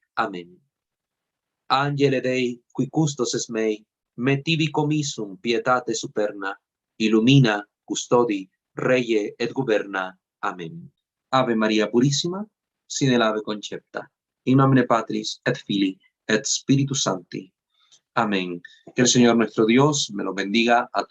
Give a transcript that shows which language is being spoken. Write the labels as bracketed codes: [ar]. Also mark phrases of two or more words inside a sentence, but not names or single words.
[es] Amén. [la] Angele Dei, qui custos es mei, me tibi commissum pietate superna, illumina, custodi, reie et governa. [es] Amén. Ave María Purísima, sin el ave concepta, [la] in nomine Patris et Filii et Spiritus Sancti. [es] Amén. Que el Señor nuestro Dios me lo bendiga a todos.